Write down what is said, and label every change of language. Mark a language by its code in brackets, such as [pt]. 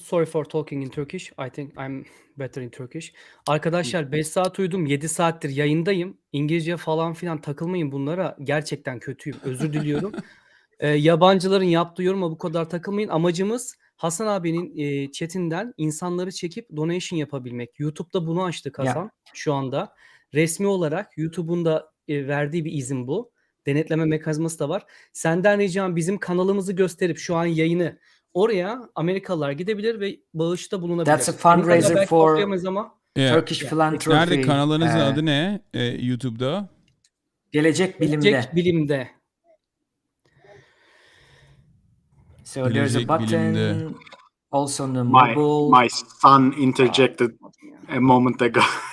[en] Sorry for talking in Turkish. I think I'm better in Turkish. [tr] Arkadaşlar 5 saat uyudum. 7 saattir yayındayım. İngilizce falan filan takılmayın bunlara. Gerçekten kötüyüm. Özür diliyorum. Yabancıların yaptığı yoruma bu kadar takılmayın. Amacımız Hasan abinin chat'inden insanları çekip donation yapabilmek. YouTube'da bunu açtık Hasan şu anda. Resmi olarak YouTube'un da verdiği bir izin bu. Denetleme mekanizması da var. Senden ricam bizim kanalımızı gösterip şu an yayını oraya Amerikalılar gidebilir ve bağışta bulunabilir. [en] That's a fundraiser for Turkish philanthropy. [tr] Nerede kanalınızın adı ne? YouTube'da? Gelecek Bilim'de. [en] So there's a button also on the mobile. My son interjected a moment ago.